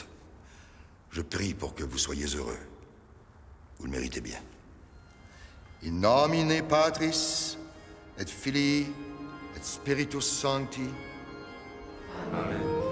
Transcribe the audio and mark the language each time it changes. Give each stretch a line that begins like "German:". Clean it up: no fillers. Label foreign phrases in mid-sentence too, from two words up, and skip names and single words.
French: Je prie pour que vous soyez heureux. Vous le méritez bien.
Latin: In nomine Patris et Filii et Spiritus Sancti. Amen.